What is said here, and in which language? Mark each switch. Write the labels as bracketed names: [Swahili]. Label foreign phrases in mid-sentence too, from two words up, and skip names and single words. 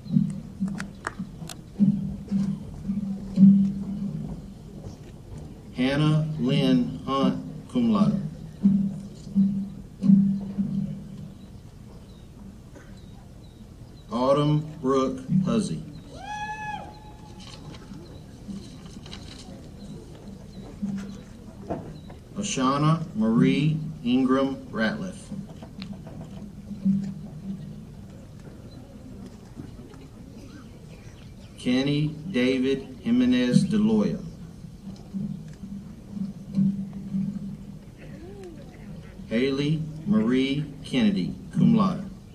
[English] Hannah Lynn Hunt, [Latin] cum laude. [English] Autumn Brooke Huzzy. Oshana Marie Ingram Ratliff. Kenny David Jimenez DeLoya. Haley Marie Kennedy, [Latin] cum laude.